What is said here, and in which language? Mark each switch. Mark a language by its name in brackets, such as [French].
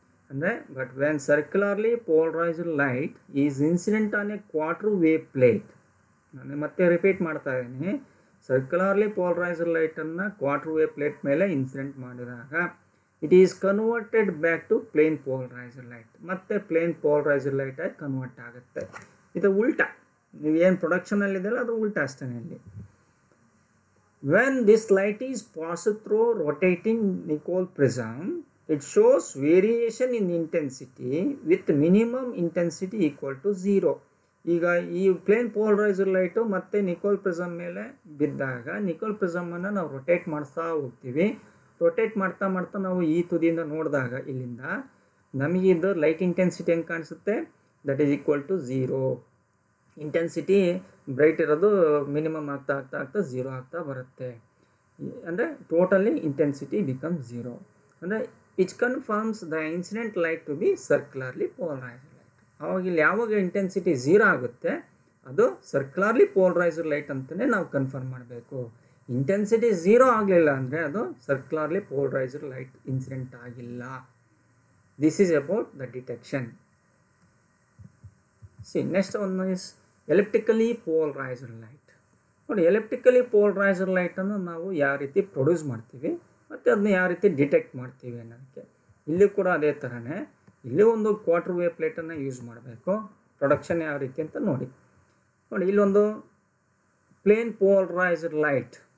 [Kannada] ಅಂದರೆ [English] but when circularly polarised light is incident on a quarter wave plate, [Kannada] ನಾನು ಮತ್ತೆ repeat ಮಾಡ್ತಾ ಇದ್ದೀನಿ, ಸರ್ಕ್ಯುಲರ್ಲಿ ಪೋಲರೈಸ್ಡ್ ಲೈಟನ್ನು ಕ್ವಾರ್ಟರ್ ವೇವ್ ಪ್ಲೇಟ್ ಮೇಲೆ ಇನ್ಸಿಡೆಂಟ್ ಮಾಡಿದಾಗ [English] it is converted back to plane polarised light, [Kannada] ಮತ್ತೆ ಪ್ಲೇನ್ ಪೋಲರೈಸ್ಡ್ ಲೈಟ್ ಆಗಿ ಕನ್ವರ್ಟ್ ಆಗುತ್ತೆ. ಇದು ಉಲ್ಟಾ, ನೀವೇನು ಪ್ರೊಡಕ್ಷನಲ್ಲಿದೆಯಲ್ಲ ಅದು ಉಲ್ಟಾ ಅಷ್ಟೇ. ಇಲ್ಲಿ [English] when this light is passed through rotating Nicol prism, it shows variation in intensity with minimum intensity equal to 0. [Kannada] ಈಗ ಈ ಪ್ಲೇನ್ ಪೋಲರೈಸ್ಡ್ ಲೈಟು ಮತ್ತು ನಿಕೋಲ್ ಪ್ರಿಸಮ್ ಮೇಲೆ ಬಿದ್ದಾಗ ನಿಕೋಲ್ ಪ್ರಿಸಮನ್ನು ನಾವು ರೊಟೇಟ್ ಮಾಡಿಸ್ತಾ ಹೋಗ್ತೀವಿ. ರೊಟೇಟ್ ಮಾಡ್ತಾ ಮಾಡ್ತಾ ನಾವು ಈ ತುದಿಯಿಂದ ನೋಡಿದಾಗ ಇಲ್ಲಿಂದ ನಮಗಿದ್ದು ಲೈಟ್ ಇಂಟೆನ್ಸಿಟಿ ಹೆಂಗೆ ಕಾಣಿಸುತ್ತೆ, [English] That is equal to 0. [Kannada] Intensity bright ಇರೋದು ಮಿನಿಮಮ್ ಆಗ್ತಾ ಆಗ್ತಾ ಆಗ್ತಾ 0 ಆಗ್ತಾ ಬರುತ್ತೆ. ಅಂದರೆ [English] Totally intensity become 0. ಅಂದರೆ which confirms the incident light to be circularly polarised light. [Kannada] ಆವಾಗ ಇಲ್ಲಿ ಯಾವಾಗ ಇಂಟೆನ್ಸಿಟಿ 0 ಆಗುತ್ತೆ ಅದು ಸರ್ಕ್ಯುಲರ್ಲಿ ಪೋಲರೈಸ್ಡ್ ಲೈಟ್ ಅಂತಲೇ ನಾವು ಕನ್ಫರ್ಮ್ ಮಾಡಬೇಕು. ಇಂಟೆನ್ಸಿಟಿ 0 ಆಗಲಿಲ್ಲ ಅಂದರೆ ಅದು ಸರ್ಕ್ಯುಲರ್ಲಿ ಪೋಲರೈಸ್ಡ್ ಲೈಟ್ ಇನ್ಸಿಡೆಂಟ್ ಆಗಿಲ್ಲ. [English] This is about the detection. See, next one is elliptically polarised light. [Kannada] ನೋಡಿ, ಎಲಿಪ್ಟಿಕಲಿ ಪೋಲರೈಸ್ಡ್ ಲೈಟನ್ನು ನಾವು ಯಾವ ರೀತಿ ಪ್ರೊಡ್ಯೂಸ್ ಮಾಡ್ತೀವಿ ಮತ್ತು ಅದನ್ನ ಯಾವ ರೀತಿ ಡಿಟೆಕ್ಟ್ ಮಾಡ್ತೀವಿ ಅನ್ನೋದಕ್ಕೆ ಇಲ್ಲಿ ಕೂಡ ಅದೇ ಥರನೇ ಇಲ್ಲಿ ಒಂದು ಕ್ವಾರ್ಟರ್ ವೇವ್ ಪ್ಲೇಟನ್ನು ಯೂಸ್ ಮಾಡಬೇಕು. ಪ್ರೊಡಕ್ಷನ್ ಯಾವ ರೀತಿ ಅಂತ ನೋಡಿ. ಇಲ್ಲೊಂದು ಪ್ಲೇನ್ ಪೋಲರೈಸ್ಡ್ ಲೈಟ್